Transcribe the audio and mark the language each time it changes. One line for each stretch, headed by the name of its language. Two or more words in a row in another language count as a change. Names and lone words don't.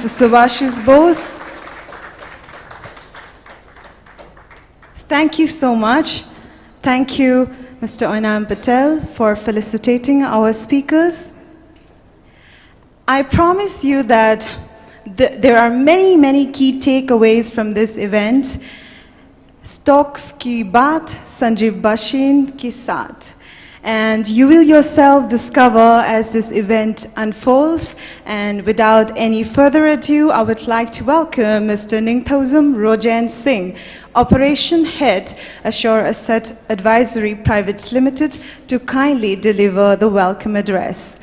English: Subhasis Bose. Thank you so much. Thank you, Mr. Oinam Patel, for felicitating our speakers. I promise you that there are many key takeaways from this event.
Hindi: Stocks ki baat, Sanjiv Bashin ki saath.
English: And you will yourself discover as this event unfolds. And without any further ado, I would like to welcome Mr. Ningthoujam Singh, Operation Head Assure Asset Advisory Pvt Limited, to kindly deliver the welcome address.